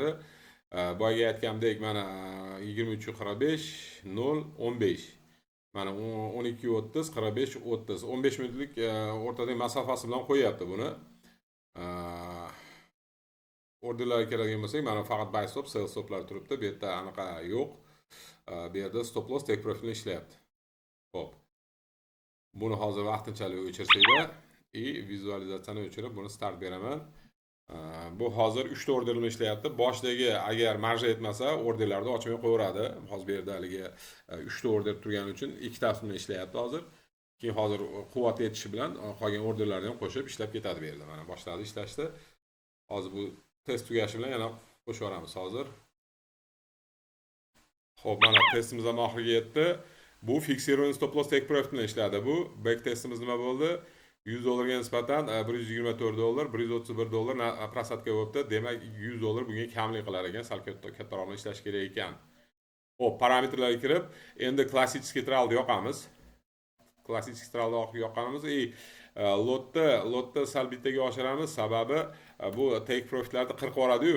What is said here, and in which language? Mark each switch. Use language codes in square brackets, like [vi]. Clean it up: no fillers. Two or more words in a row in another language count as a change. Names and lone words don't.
[uz] Boyaga aytgandek, mana 23:45 0 15. Mana 12:30 45 30. 15 minutlik o'rtadagi masofasi bilan qo'yapti buni. Orderlarga keladigan bo'lsak, mana faqat [en] buy stop, [uz] sell stoplar turibdi. Bu yerda anaqa yo'q. Bu yerda [en] stop loss take profit [uz] bilan ishlayapti. Xo'p. Buni hozir vaqtinchalik o'chirsanglar, vizualizatsiyani o'chirib buni start beraman. Bu hozir 3 ta order bilan ishlayapti. Boshdagi agar marja yetmasa, orderlarni ochmay qo'yaveradi. Hozir bu yerda haligi 3 ta order turgani uchun ikkitasi bilan ishlayapti hozir. Keyin hozir quvvat yetishi bilan qolgan orderlarni ham qo'shib ishlab ketadi bu yerda. Mana boshladi ishlashni. Hozir bu test tugashi bilan yana qo'shib yuboramiz hozir. Xo'p, mana testimiz ham oxiriga yetdi. Bu fiksirованный [en] stop loss take profit [uz] bilan ishladi bu. Back testimiz nima bo'ldi? $100 ga nisbatan $124, $131 prosatka bo'libdi. Demak, $100 bunga kamlik qilar ekan, sal kattaroq bilan ishlash kerak ekan. Xo'p, parametrlarga kirib, endi klassik tralni yoqamiz. Klassik tralni yoqamiz. Lotda sal bittaga oshiramiz, sababi bu [en] take profitlarni [uz] qirqib yuboradi-yu.